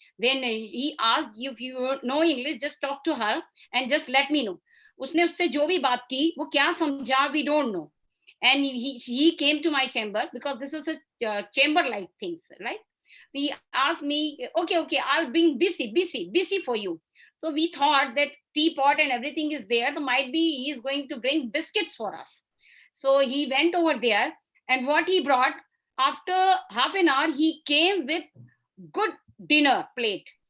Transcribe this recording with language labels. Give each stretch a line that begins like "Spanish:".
English: Then he asked, if you know English, just talk to her and just let me know.
Hindi: उसने उससे जो भी बात की वो क्या समझा,
English: we don't know. And he came to my chamber because this is a chamber like things, right? He asked me, okay, I'll bring BC for you. So we thought that teapot and everything is there, so might be he is going to bring biscuits for us. So he went over there, and what he brought, after half an hour, he came with good dinner plate.